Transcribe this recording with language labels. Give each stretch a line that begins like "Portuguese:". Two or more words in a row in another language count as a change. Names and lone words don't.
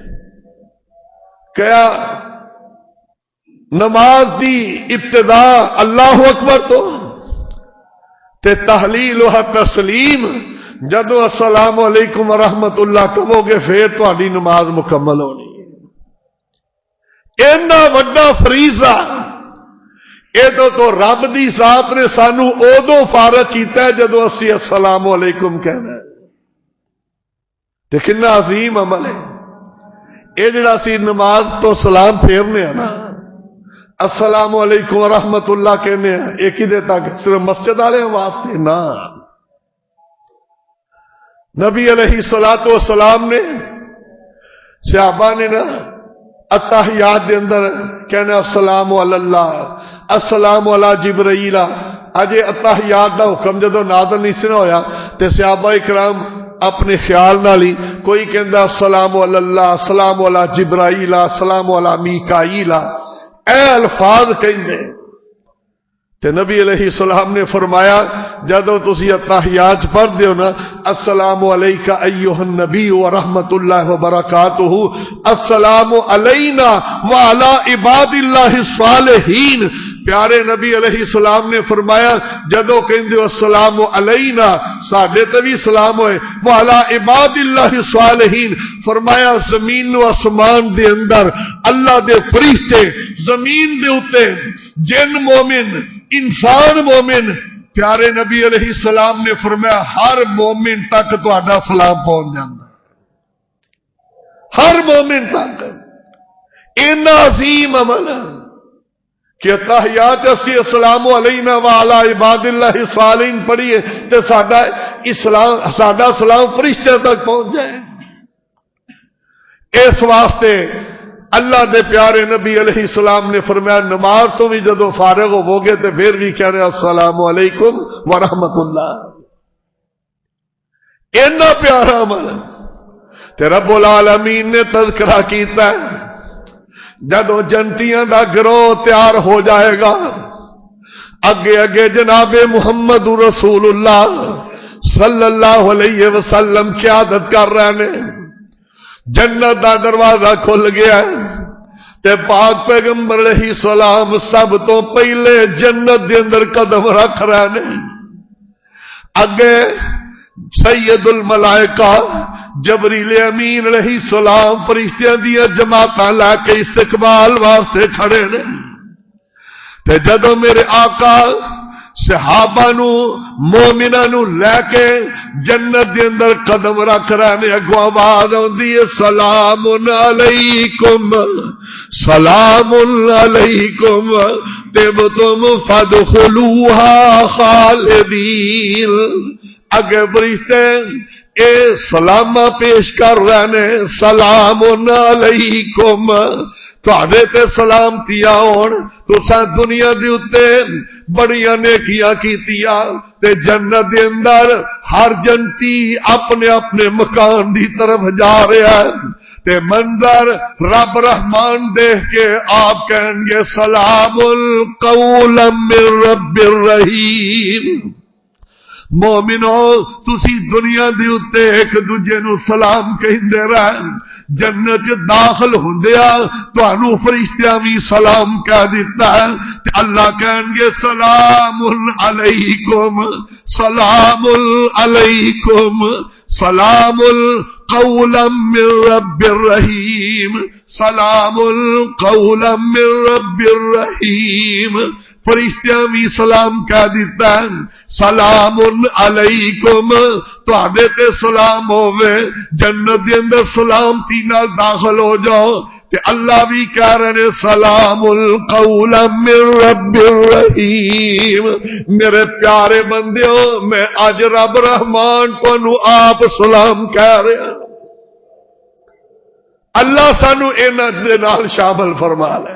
Punjabi: کیا نماز دی ابتدا
Arabic: اللہ اکبر
Punjabi: تو تے تحلیل و تسلیم جدو
Arabic: السلام علیکم ورحمت اللہ
Punjabi: کہو گے پھر تہاڈی نماز مکمل ہونی ہے۔ اینا وڈا فریضہ یہ تو رب دی ذات نے سانو ادو فارغ کیتا ہے جدو اسی
Arabic: السلام علیکم
Punjabi: کہنا ہے۔ تے کنا عظیم عمل ہے یہ جڑا اسی نماز تو سلام پھیرنے ہیں نا،
Arabic: السلام علیکم ورحمت اللہ
Punjabi: کہنے ہیں، ایک ہی دے تک صرف مسجد والے واسطے نا، نبی
Arabic: علیہ الصلوۃ والسلام
Punjabi: نے صحابہ نے نا التحیات دے اندر کہنا
Arabic: السلام علی اللہ، السلام علی جبرائیل۔
Punjabi: اجے التحیات دا حکم جدو نازل نہیں سی ہویا تے صحابہ اکرام اپنے خیال نال ہی کوئی کہندا
Arabic: السلام علی اللہ، السلام علی جبرائیل، السلام علی
Punjabi: میکائیل، اے الفاظ کہندے تے نبی
Arabic: علیہ السلام
Punjabi: نے فرمایا جدو تسی التحیات پڑھ دیو نا
Arabic: السلام علیک ایھا النبی ورحمت اللہ وبرکاتہ، السلام علینا وعلی عباد اللہ الصالحین،
Punjabi: پیارے نبی
Arabic: علیہ السلام
Punjabi: نے فرمایا جدو کہندے
Arabic: السلام علینا
Punjabi: ساڈے تے بھی سلام ہوئے،
Arabic: وعلی عباد اللہ الصالحین،
Punjabi: فرمایا زمین و آسمان دے اندر اللہ دے فرشتے، زمین دے اوتے جن مومن انسان مومن، پیارے نبی
Arabic: علیہ السلام
Punjabi: نے فرمایا ہر مومن تک تہاڈا سلام پہنچ جاتا ہے، ہر مومن تک۔ اینا عظیم عمل ہے کہ تحیات اسی
Arabic: السلام علینا وعلی عباد اللہ الصالحین
Punjabi: پڑھیے تے ساڈا سلام فرشتے تک پہنچ جائے۔ اس واسطے اللہ دے پیارے نبی
Arabic: علیہ السلام
Punjabi: نے فرمایا نماز تو بھی جدو فارغ ہو گے تے پھر بھی کہہ رہے
Arabic: السلام علیکم ورحمت اللہ۔
Punjabi: اینا پیارا عمل تے
Arabic: رب العالمین
Punjabi: نے تذکرہ کیتا ہے جدو جنتیاں دا گروہ تیار ہو جائے گا، اگے اگے جناب
Arabic: محمد رسول اللہ صلی اللہ علیہ وسلم
Punjabi: قیادت کر رہے ہیں، جنت دا دروازہ کھل گیا ہے تے پاک پیغمبر
Arabic: علیہ السلام
Punjabi: سب تو پہلے جنت دے اندر قدم رکھ رہے ہیں۔ اگے
Arabic: سید الملائکہ
Punjabi: جبریل امین
Arabic: علیہ السلام
Punjabi: فرشتیاں دیا جماعتاں لے کے استقبال واسطے کھڑے نے تے جدو میرے آقا صحابہ نو مومناں نو لے کے جنت دے اندر قدم رکھ رہے نے، اگوں آواز آندی ہے
Arabic: سلام علیکم سلام علیکم طبتم فادخلوها خالدین۔
Punjabi: اگے فرشتے اے سلام پیش کر رہے ہیں،
Arabic: سلام علیکم
Punjabi: تہاڈے تے سلامتیاں ہون، تساں دنیا دے اوتے بڑیاں نیکیاں کیتیاں تے جنت دے اندر ہر جنتی اپنے اپنے مکان دی طرف جا رہا ہے تے منظر رب رحمان دیکھ کے آپ کہیں گے
Arabic: سلام قولا من رب الرحیم۔
Punjabi: مومنو تسی دنیا دے اوتے ایک دوجے نو سلام کہندے رہن، جنت داخل ہوندیا تانوں فرشتیاں بھی سلام کہہ دیتا ہے تے اللہ کہیں گے
Arabic: سلام علیکم سلام علیکم سلام قولا من رب الرحیم سلام قولا من رب الرحیم۔
Punjabi: فرشتیاں بھی سلام کہہ دیتا ہے
Arabic: سلام علیکم
Punjabi: تہاڈے تے سلام ہوے، جنت دے اندر سلامتی نال داخل ہو جاؤ تے اللہ بھی کہہ رہے ہیں
Arabic: سلام قولا من رب الرحیم۔
Punjabi: میرے پیارے بندیو میں اج رب رحمان تانوں آپ سلام کہہ رہا، اللہ سانو انہاں دے نال شامل فرما لے۔